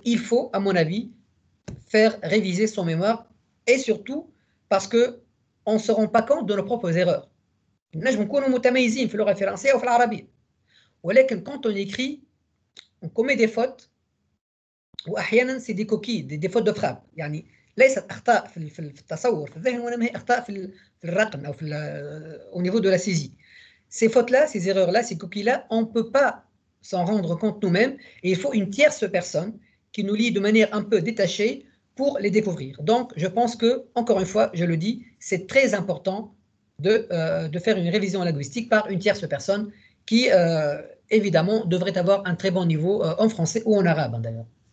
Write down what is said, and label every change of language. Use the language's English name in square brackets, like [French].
[French] Il faut, à mon avis, faire réviser son mémoire, et surtout parce qu'on ne se rend pas compte de nos propres erreurs. [Arabic] نجم نكونوا متميزين في اللغة الفرنسية وفي العربية، ولكن [French] quand on écrit, on commet des fautes, [Arabic] وأحيانا [French] c'est des coquilles, des fautes de frappe. [Arabic] يعني ليست أخطاء في التصور في الذهن، وإنما هي أخطاء في الرقم أو [French] au niveau de la saisie. Ces fautes-là, ces erreurs-là, ces coquilles-là, on ne peut pas s'en rendre compte nous-mêmes, et il faut une tierce personne qui nous lit de manière un peu détachée pour les découvrir. Donc, je pense que, encore une fois, je le dis, c'est très important de faire une révision linguistique par une tierce personne qui, évidemment, devrait avoir un très bon niveau en français ou en arabe, d'ailleurs.